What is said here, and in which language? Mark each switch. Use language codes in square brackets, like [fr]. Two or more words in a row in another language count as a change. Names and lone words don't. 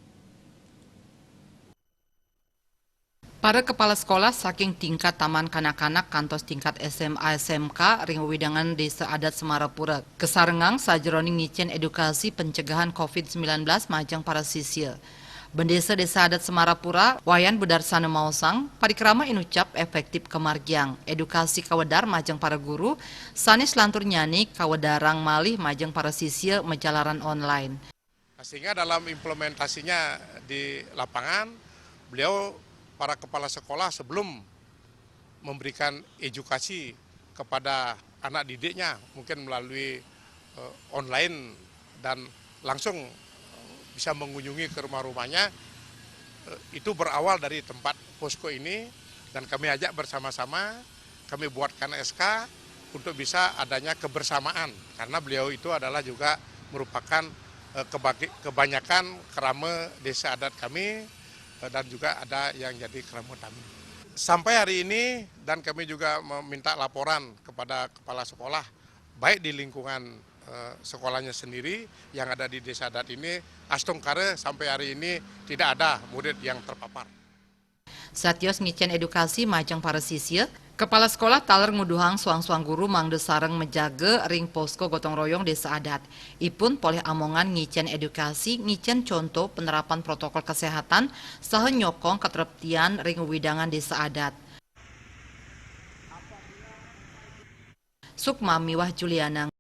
[ban] Para kepala sekolah saking tingkat taman kanak-kanak kantos tingkat SMA SMK Ringo Widangan Desa Adat Semarapura kesarengang sajroning ngicen edukasi pencegahan COVID-19 majeng para siswa. Bendesa Desa Adat Semarapura, Wayan Budarsana Mausang, parikrama inucap efektif kemargiang, edukasi kawedar majeng para guru, sanis lantur nyanyi kawedarang malih majeng para siswa menjalaran online. [id] Sehingga dalam implementasinya di lapangan, beliau para kepala sekolah sebelum memberikan edukasi kepada anak didiknya, mungkin melalui online dan langsung bisa mengunjungi ke rumah-rumahnya, itu berawal dari tempat posko ini dan kami ajak bersama-sama, kami buatkan SK untuk bisa adanya kebersamaan karena beliau itu adalah juga merupakan kebanyakan kerama desa adat kami dan juga ada yang jadi kerama kami. Sampai hari ini dan kami juga meminta laporan kepada kepala sekolah baik di lingkungan sekolahnya sendiri yang ada di desa adat ini, astongkare sampai hari ini tidak ada murid yang terpapar. [ban] Satios ngicen edukasi majeng para siswa, kepala sekolah taler nguduhang suang-suang guru mangde sareng menjaga ring posko gotong royong desa adat. Ipun poleh amongan ngicen edukasi, ngicen contoh [id] penerapan protokol kesehatan, [ban] saha nyokong ketertian ring widangan desa adat. Sukma Miwah Juliana